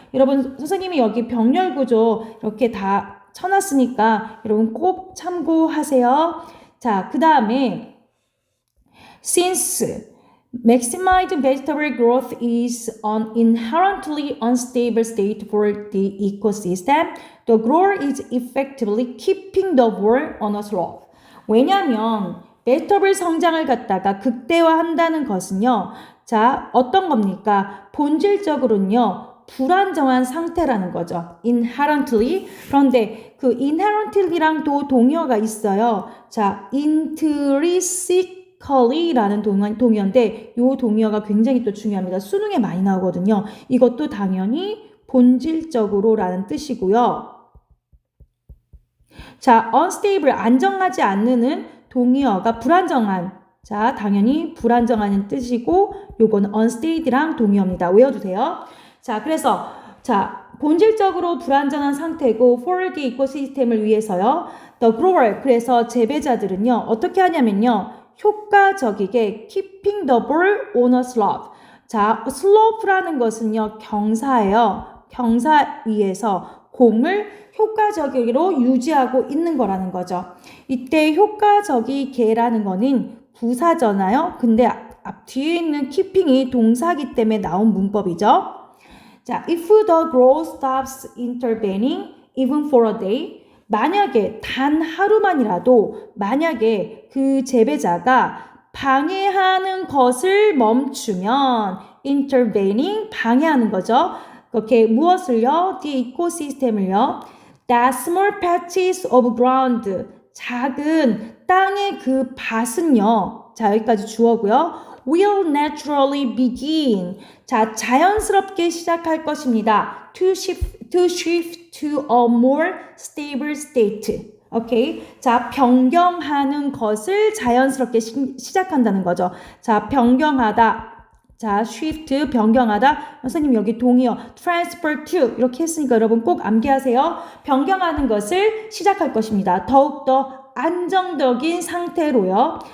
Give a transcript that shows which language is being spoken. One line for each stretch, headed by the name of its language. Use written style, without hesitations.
Korean: 여러분, 선생님이 여기 병렬 구조 이렇게 다 쳐놨으니까 여러분 꼭 참고하세요.
English: 자, 그 다음에 since maximizing vegetable growth is an inherently unstable state for the ecosystem, the grower is effectively keeping the ball on a slope.
Korean: 왜냐하면 베지터블 성장을 갖다가 극대화한다는 것은요, 자, 어떤 겁니까? 본질적으로는요, 불안정한 상태라는 거죠.
English: inherently.
Korean: 그런데 그 inherently랑 또 동의어가 있어요. 자, intrinsically라는 동의어인데 이 동의어가 굉장히 또 중요합니다. 수능에 많이 나오거든요. 이것도 당연히 본질적으로라는 뜻이고요. 자, unstable, 안정하지 않는 동의어가 불안정한. 자, 당연히 불안정한 뜻이고 요거는 unsteady랑 동의어입니다. 외워두세요. 자, 그래서 자, 본질적으로 불안정한 상태고 for the 이코시스템을 위해서요.
English: The grower,
Korean: 그래서 재배자들은요. 어떻게 하냐면요.
English: 효과적이게 keeping the ball on a slope.
Korean: 자, slope라는 것은요. 경사예요. 경사 위에서 공을 효과적으로 유지하고 있는 거라는 거죠. 이때 효과적이게라는 거는 부사잖아요. 근데 앞 뒤에 있는 keeping이 동사기 때문에 나온 문법이죠. 자,
English: if the growth stops intervening even for a day,
Korean: 만약에 단 하루만이라도 만약에 그 재배자가 방해하는 것을 멈추면 intervening, 방해하는 거죠. 그렇게 무엇을요? the 이코시스템을요.
English: that small patches of ground,
Korean: 작은 땅의 그 밭은요.
English: 자,
Korean: 여기까지 주어고요.
English: will naturally begin.
Korean: 자, 자연스럽게 시작할 것입니다.
English: to shift to a more stable state.
Korean: 오케이. 자, 변경하는 것을 자연스럽게 시작한다는 거죠. 자, 변경하다. 자, shift, 변경하다. 선생님 여기 동의어 transfer to 이렇게 했으니까 여러분 꼭 암기하세요. 변경하는 것을 시작할 것입니다. 더욱더 안정적인 상태로요.